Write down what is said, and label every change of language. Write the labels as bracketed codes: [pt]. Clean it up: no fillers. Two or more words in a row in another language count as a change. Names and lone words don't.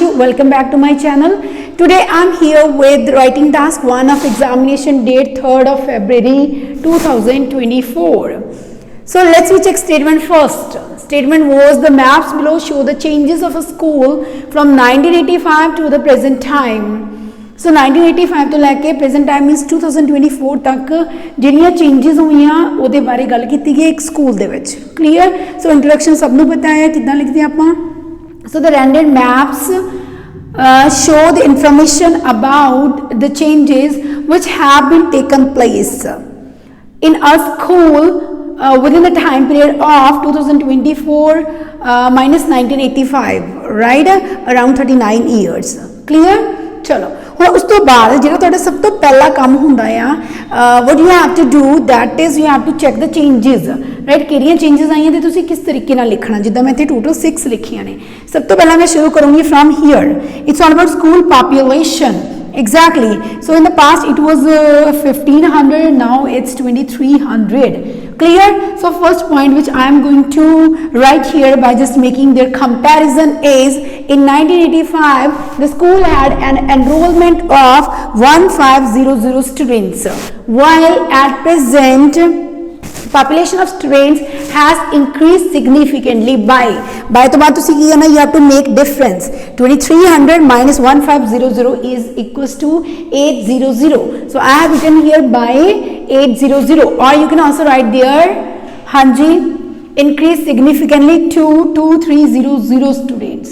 [en] Welcome back to my channel. Today I am here with writing task 1 of examination date 3rd of February 2024. So let's check statement first. Statement was the maps below show the changes of a school from 1985 to the present time. [pa] So 1985 to लैके [en] present time means [pa] 2024 ਤੱਕ ਜਿਹੜੀਆਂ changes हुईयां ਉਹਦੇ ਬਾਰੇ ਗੱਲ ਕੀਤੀ ਗਈ ਇੱਕ ਸਕੂਲ ਦੇ ਵਿੱਚ. [en] Clear? [pa] So introduction ਸਭ ਨੂੰ ਪਤਾ ਹੈ ਕਿੱਦਾਂ ਲਿਖਦੇ ਆਪਾਂ. [en] So the rendered maps show the information about the changes which have been taken place in our school within the time period of 2024 minus 1985, right? Around 39 years. Clear? [pa] चलो ਹੁਣ ਉਸ ਤੋਂ ਬਾਅਦ ਜਿਹੜਾ ਤੁਹਾਡਾ ਸਭ ਤੋਂ ਪਹਿਲਾ ਕੰਮ ਹੁੰਦਾ ਆ [en] what you have to do that is you have to check the changes, right? [pa] ਕਿਹੜੀਆਂ changes ਆਈਆਂ ਤੇ ਤੁਸੀਂ ਕਿਸ ਤਰੀਕੇ ਨਾਲ ਲਿਖਣਾ. ਜਿੱਦਾਂ ਮੈਂ ਇੱਥੇ total 6 ਲਿਖੀਆਂ ਨੇ. ਸਭ ਤੋਂ ਪਹਿਲਾਂ ਮੈਂ ਸ਼ੁਰੂ ਕਰੂੰਗੀ [en] from here. It's all about school population. Exactly. So in the past it was 1500, now it's 2300. Clear? So first point which I am going to write here by just making their comparison is in 1985 the school had an enrollment of 1500 students, while at present population of students has increased significantly by [pa] ਤੋਂ ਬਾਅਦ ਤੁਸੀਂ ਕੀ ਕਰਨਾ, [en] you have to make difference. 2300 minus 1500 is equals to 800. So I have written here by 800, or you can also write there hanji increase significantly to 2300 students.